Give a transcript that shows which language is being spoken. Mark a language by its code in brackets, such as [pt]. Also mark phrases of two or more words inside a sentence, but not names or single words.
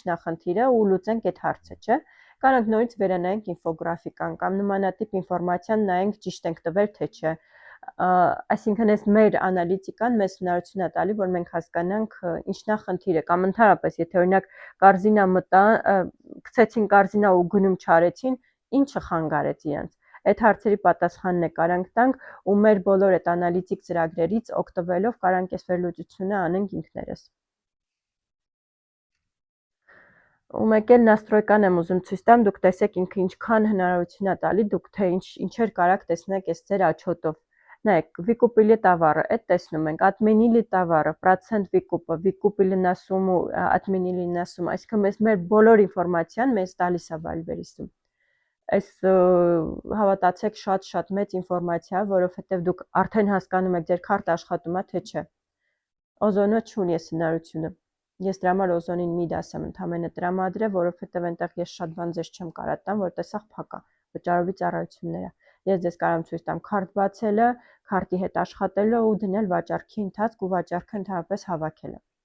[hy] է խնդիրը ու լուծենք այդ հարցը, չէ՞։ Կարանք նորից վերանայենք ինֆոգրաֆիկան կամ նմանատիպ ինֆորմացիան նայենք ճիշտ ենք տվել թե չէ։ Այսինքն այս մեր անալիտիկան մեզ հնարություն է տալի, որ մենք հասկանանք ինչն է խնդիրը, կամ ընդհանրապես եթե օրինակ կարզինա մտա, գցեցին կարզինա ու գնում չարեցին, ինչը խանգարեց իրենց։ Այդ հարցերի պատասխանն է կարանք տանք ու մեր բոլոր այդ անալիտիկ ծրագրերից օգտվելով կարանք այս վերլուծությունը անենք ինքներս։ Ու մեկ էլ настройկան եմ ուզում ցույց տամ, դուք տեսեք ինքը ինչքան հնարավորություն է տալի, դուք թե ինչեր կարաք տեսնեք այս ձեր աչոտով։ Նայեք, [ru] выкупили товары, это [hy] տեսնում ենք, [ru] отменили товары, процент выкупа, выкупили на сумму, отменили на сумму, [hy] այսինքն մեզ մեր բոլոր ինֆորմացիան մեզ տալիս է Valveris-ում։ Այս հավատացեք շատ մեծ ինֆորմացիա, որովհետև դուք արդեն հասկանում եք ձեր քարտը աշխատում է թե չէ։ Օզոնը չունի այս հնարությունը։ Ես դրա համար օզոնին մի դասեմ ընդամենը տրամադրել, որովհետև այնտեղ ես շատ բան ձեզ չեմ կարա տամ, որտեղ սաղ փակ է, վճարովի ծառայությունները։ Ես ձեզ կարամ ցույց տամ քարտ բացելը, քարտի հետ աշխատելը ու դնել վաճառքի ընթացք ու վաճառքը ընդհանրապես հավաքելը։